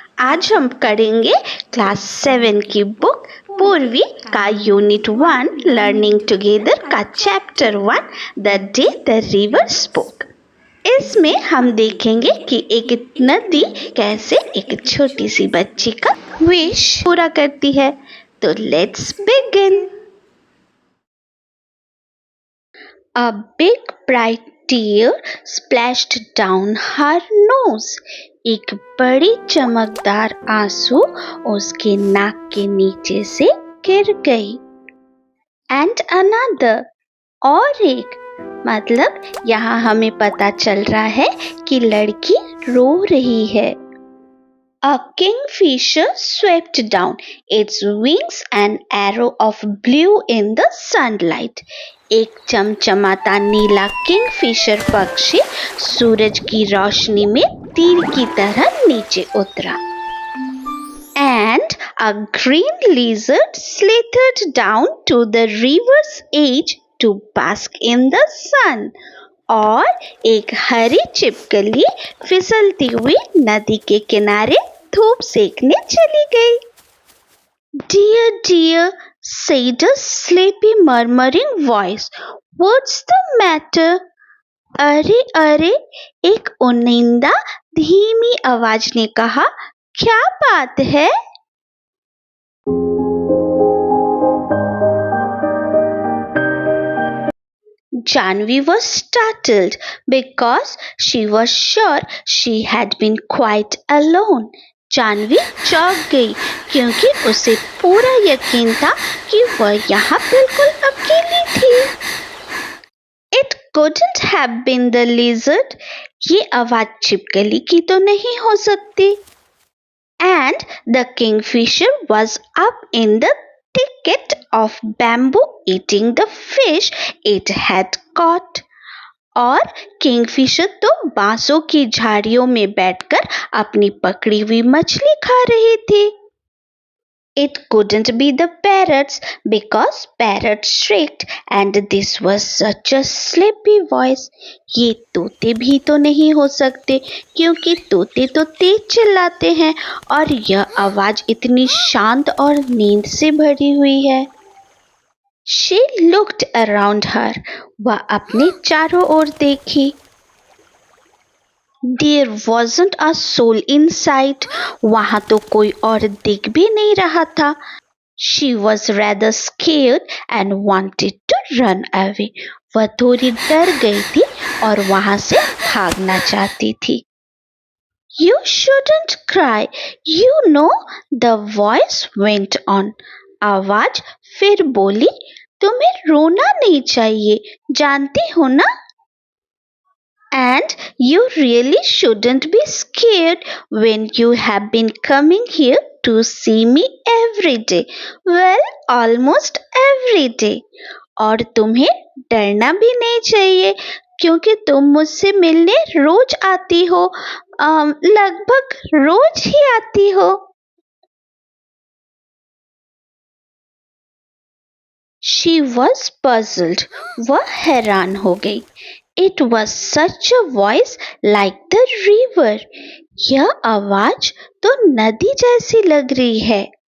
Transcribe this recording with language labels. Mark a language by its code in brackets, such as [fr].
[hi] आज हम करेंगे क्लास 7 की बुक पूर्वी का यूनिट 1 लर्निंग टुगेदर का chapter 1 the day the river spoke. इसमें हम देखेंगे कि एक नदी कैसे एक छोटी सी बच्ची का विश पूरा करती है। [en] तो let's begin. A big bright tear splashed down her nose. [hi] एक बड़ी चमकदार आंसू उसके नाक के नीचे से गिर गई। [en] And another, [hi] और एक, मतलब यहाँ हमें पता चल रहा है कि लड़की रो रही है। [en] A kingfisher swept down its wings an arrow of blue in the sunlight. [hi] एक चमचमाता नीला किंगफिशर पक्षी सूरज की रोशनी में तीर की तरह नीचे उतरा। [en] And a green lizard slithered down to the river's edge to bask in the sun. [hi] और एक हरी छिपकली फिसलती हुई नदी के किनारे धूप सेकने चली गई। [en] Dear, dear, said a sleepy murmuring voice. What's the matter? [hi] अरे अरे, एक उनिंदा धीमी आवाज ने कहा, क्या बात है? [en] Janvi was startled because she was sure she had been quite alone. [hi] Janvi चौंक गई क्योंकि उसे पूरा यकीन था कि वह यहाँ बिल्कुल अकेली थी। [en] It couldn't have been the lizard. [hi] ये आवाज छिपकली की तो नहीं हो सकती। [en] And the kingfisher was up in the thicket of bamboo eating the fish it had caught. [hi] और किंगफिशर तो बांसों की झाड़ियों में बैठकर अपनी पकड़ी हुई मछली खा रही थी। [en] It couldn't be the parrots because parrots shrieked and this was such a sleepy voice. [hi] ये तोते भी तो नहीं हो सकते क्योंकि तोते तो तेज चिल्लाते हैं और यह आवाज इतनी शांत और नींद से भरी हुई है। [en] She looked around her. [hi] वह अपने चारों ओर देखी। [en] There wasn't a soul in sight. [hi] वहाँ तो कोई और दिख भी नहीं रहा था। [en] She was rather scared and wanted to run away. [hi] वह थोड़ी डर गई थी और वहाँ से भागना चाहती थी। [en] You shouldn't cry. You know, the voice went on. [hi] आवाज फिर बोली, तुम्हें रोना नहीं चाहिए, जानती हो ना? [en] And you really shouldn't be scared when you have been coming here to see me every day. Well, almost every day. [hi] और तुम्हें डरना भी नहीं चाहिए क्योंकि तुम मुझसे मिलने रोज आती हो, लगभग रोज ही आती हो। [en] She was puzzled. [hi] वह हैरान हो गई। [en] It was such a voice like the river. [hi] यह आवाज तो नदी जैसी लग रही है।